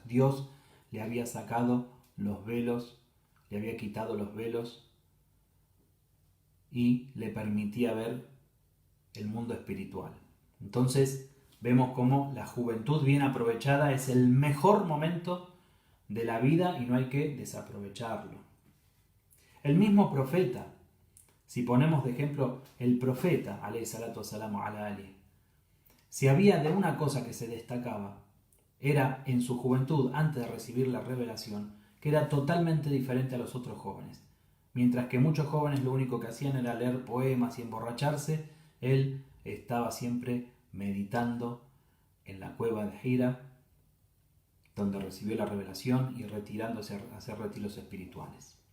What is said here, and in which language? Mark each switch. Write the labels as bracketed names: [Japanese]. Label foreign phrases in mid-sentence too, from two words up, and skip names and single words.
[Spanish] Dios le había sacado los velos, le había quitado los velos y le permitía ver el mundo espiritual. Entonces vemos cómo la juventud bien aprovechada es el mejor momento de la vida y no hay que desaprovecharlo. El mismo profeta, si ponemos de ejemplo el profeta, [Arabic] عليه الصلاة والسلام على آل, [Spanish] si había de una cosa que se destacaba, era en su juventud, antes de recibir la revelación, que era totalmente diferente a los otros jóvenes. Mientras que muchos jóvenes lo único que hacían era leer poemas y emborracharse, él estaba siempre meditando en la cueva de Hira, donde recibió la revelación, y retirándose a hacer retiros espirituales.